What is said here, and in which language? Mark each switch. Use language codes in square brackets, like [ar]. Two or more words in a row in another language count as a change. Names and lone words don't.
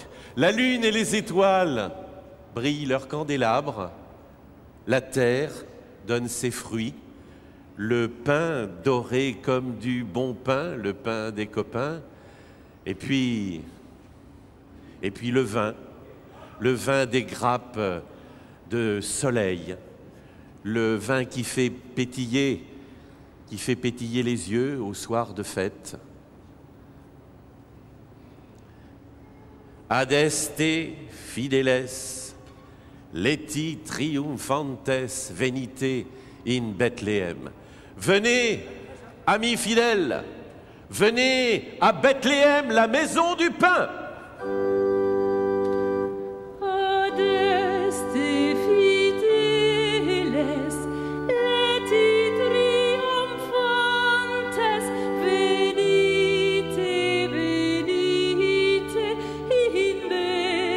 [fr] la lune et les étoiles brillent leurs candélabres, la terre donne ses fruits, le pain doré comme du bon pain, le pain des copains, et puis le vin des grappes de soleil, le vin qui fait pétiller les yeux au soir de fête. [la] Adeste fideles, leti triumphantes venite in Bethléem. [fr] Venez, amis fidèles, venez à Bethléem, la maison du pain. [la] Adeste fideles, leti triumphantes, venite, venite in Bethlehem.